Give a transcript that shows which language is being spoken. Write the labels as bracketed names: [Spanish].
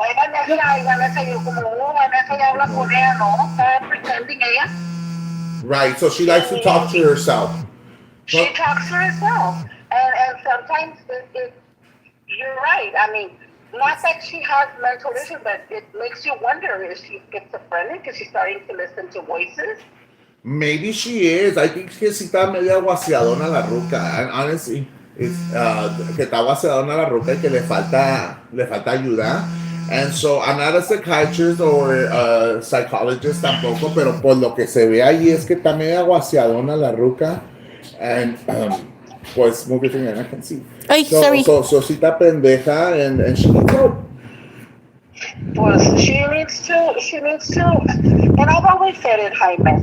[Spanish] Ay, Vanessa, yo como, Vanessa ya habla con ella, ¿no? Está pretending ella. [English] Right, so she likes to talk to herself. She talks to herself. And sometimes you're right. I mean, not that she has mental issues, but it makes you wonder, is she schizophrenic? Is she starting to listen to voices? Maybe she is. I think [Spanish] que sí está media guaseadona la ruca. [English] And honestly, it's, [Spanish] que está guaseadona la ruca y que le falta ayuda. [English] And so, I'm not a psychiatrist or a psychologist [Spanish] tampoco, pero por lo que se ve ahí es que está media guaseadona la ruca. [English] And, pues, moving thing I can see. Ay, sorry. So [Spanish] sí está pendeja [English] and she needs help. Well, she needs to, and I've always said it, Jaime.